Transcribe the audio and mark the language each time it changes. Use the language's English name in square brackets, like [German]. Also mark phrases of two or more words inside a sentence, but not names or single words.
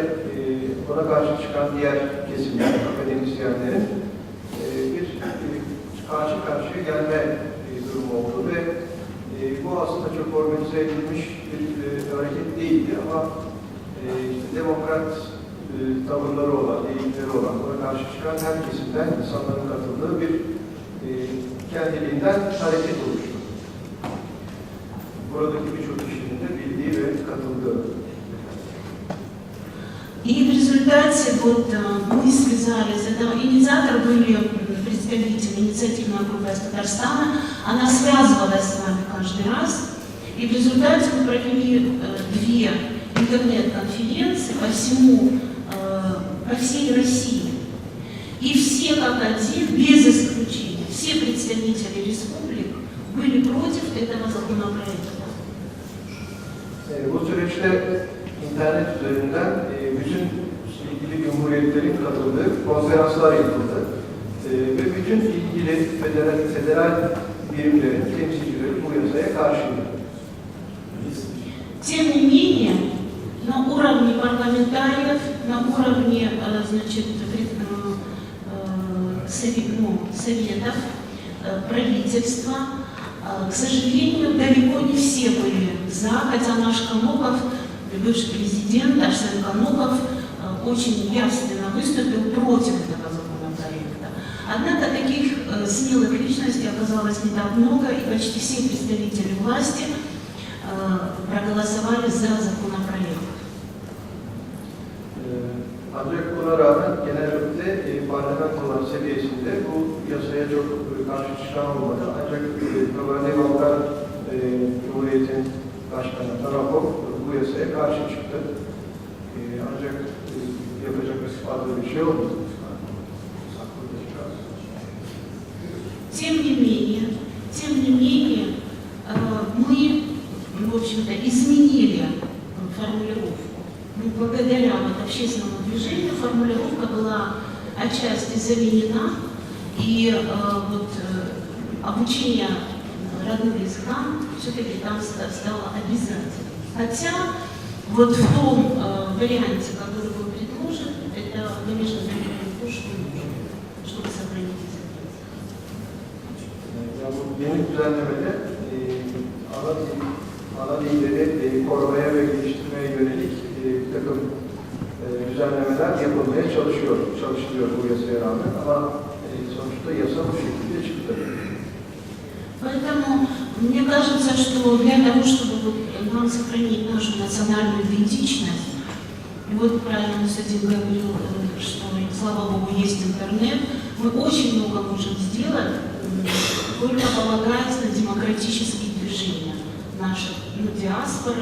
[Turkish] ona karşı çıkan diğer kesimler, akademisyenlerin bir karşı karşıya gelme durumu oldu ve bu aslında çok organize edilmiş bir hareket değildi ama işte demokrat tavırları olan, eğilimleri olan, ona karşı çıkan her kesimden insanların katıldığı bir kendiliğinden hareket oluştu. Buradaki birçok kişinin de bildiği ve katıldığı. [Russian] И в результате вот мы связались, это инициатор были представители инициативной группы из Татарстана, она связывалась с нами каждый раз, и в результате мы провели две интернет-конференции по всей России. И все как один, без исключения, все представители республик были против этого законопроекта. [Turkish] Bu süreçte internet üzerinden bütün ilgili cumhuriyetlerin katıldığı konferanslar yapıldı. Ve bütün ilgili federal birimlerin temsilcileri bu yasaya karşıydı. [Russian] Тем не менее, на уровне парламентариев, на уровне, значит, советов, правительства, к сожалению, далеко не все были за, хотя наш Коноков, бывший президент Арсен Коноков, очень явственно выступил против этого законопроекта. Однако таких смелых личностей оказалось не так много, и почти все представители власти проголосовали за законопроект. [Turkish] Ancak buna rağmen genellikle parlamentolar seviyesinde bu yasaya çok karşı çıkan olmadı. Ancak Kabarda Balkan Cumhuriyeti'nin Başkanı Tarakov bu yasaya karşı çıktı. Ancak yapacak fazla bir şey olmadı. [Russian] Тем не менее, мы, в общем-то, изменили формулировку. Благодаря вот общественному движению формулировка была отчасти заменена, и обучение родным языкам все-таки там стало обязательным. Хотя вот в том варианте, который был предложен, это, конечно, то, что нужно, чтобы сохранить язык. [Turkish] Bu yeni düzenlemede ana dilleri korumaya ve geliştirmeye yönelik bir takım düzenlemeler yapılmaya çalışılıyor bu yasaya rağmen ama sonuçta yasa bu şekilde çıktı. [Russian] Поэтому мне кажется, что для того, чтобы нам сохранить нашу национальную идентичность, и вот правильно Садик говорил, что, слава Богу, есть интернет, мы очень много можем сделать, только полагаясь на демократические движения нашей диаспоры.